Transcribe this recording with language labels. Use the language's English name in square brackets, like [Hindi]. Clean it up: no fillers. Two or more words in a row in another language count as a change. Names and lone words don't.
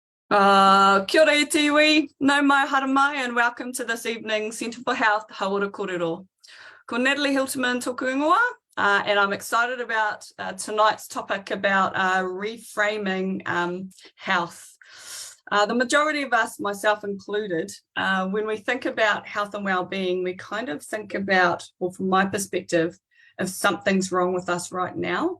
[Māori] Kia ora e te iwi, nau mai hara mai, [English] and welcome to this evening's Centre for Health Hauora Kōrero. [Māori] Ko Natalie Hilterman tōku ingoa, [English] and I'm excited about tonight's topic about reframing health. The majority of us, myself included, when we think about health and well-being, we kind of think about, well, from my perspective, if something's wrong with us right now.